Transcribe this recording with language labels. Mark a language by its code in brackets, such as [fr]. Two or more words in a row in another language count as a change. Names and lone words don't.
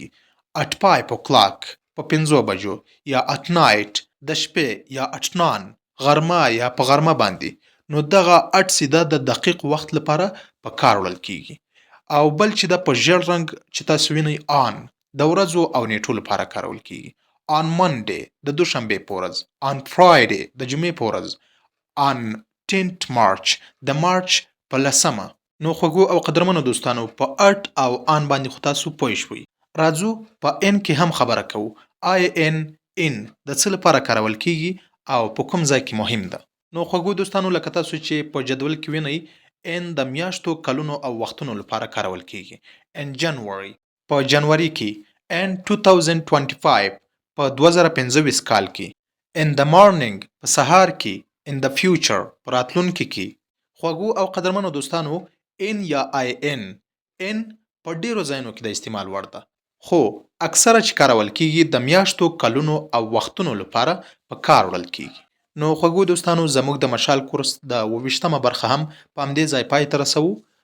[en] at 5 o'clock [ps] په 5 بجو یا [en] at night [ps] د شپې یا اټنان غرمه یا په غرمه باندې. نو دغه اټ سیده د دقیق وخت لپاره په کار وړل کیږي. او بل چې د په ژیړ رنګ چې تاسو وینئ آن د ورځو او نیټو لپاره کارول کیږي. [en] on Monday [ps] د دوشنبې په ورځ. [en] on Friday [ps] د جمعې په ورځ. [en] on 10th March [ps] د مارچ په 10مه. نو خوږو او قدرمنو دوستانو په اټ او آن باندې خو تاسو پوه شوئ. راځو په ان کې هم خبره کوو. in د څه لپاره کارول کیږي او په کوم ځای کې مهم ده. نو خوږو دوستانو لکه تاسو چې په جدول کې وینئ ان د میاشتو کلونو او وختونو لپاره کارول کیږي. [en] in January [ps] په جنوري کې. in 2025 په 2025 کال کې. [en] in the morning [ps] په سهار کې. [en] in the future [ps] په راتلونکي کې. خوږو او قدرمنو دوستانو in یا in په ډیرو ځایونو کې د استعمال وړ ده. خو اکثره چې کارول کیږي د میاشتو کلونو او وختونو لپاره په کار وړل کیږي. نو خوږو دوستانو زموږ د مشال کورس د 28مه برخه هم په همدې ځای پای ته رسوو.